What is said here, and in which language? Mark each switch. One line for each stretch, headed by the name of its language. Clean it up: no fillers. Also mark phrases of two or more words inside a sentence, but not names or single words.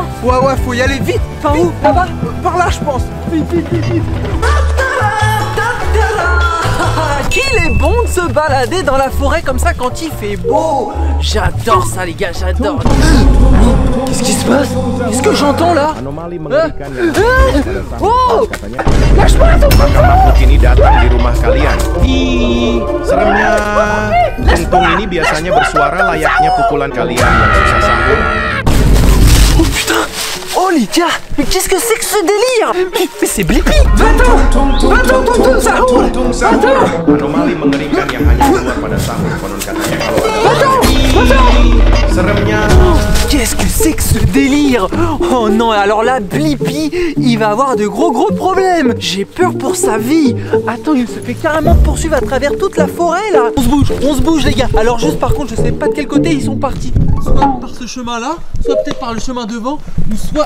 French: Ouais, faut y aller vite. Par où? Là-bas? Par là, je pense. Vite. Qu'il est bon de se balader dans la forêt comme ça quand il fait beau. J'adore ça les gars, j'adore. Qu'est-ce qui se passe? Qu'est-ce que j'entends là?
Indonesian: Anomali mengerikan yang pada sahur, Oh! katanya.
French: Lâche-moi ton
Indonesian: Maka makhluk ini datang di rumah kalian. Ih, seremnya. Tung ini biasanya bersuara layaknya pukulan kalian yang susah sahur.
French: Oh putain! Oh les gars! Mais qu'est-ce que c'est que ce délire? Mais c'est Blippi! Va-t'en, Tung Saour! Va-t'en!
Indonesian: Anomali mengerikan yang hanya keluar pada sahur, konon katanya.
French: Va-t'en!
Indonesian: Seremnya.
French: Qu'est-ce que c'est que ce délire? Oh non, alors là, Blippi, il va avoir de gros problèmes. J'ai peur pour sa vie. Attends, il se fait carrément poursuivre à travers toute la forêt là. On se bouge les gars. Alors juste par contre, je sais pas de quel côté ils sont partis. Soit par ce chemin là, soit peut-être par le chemin devant, ou soit...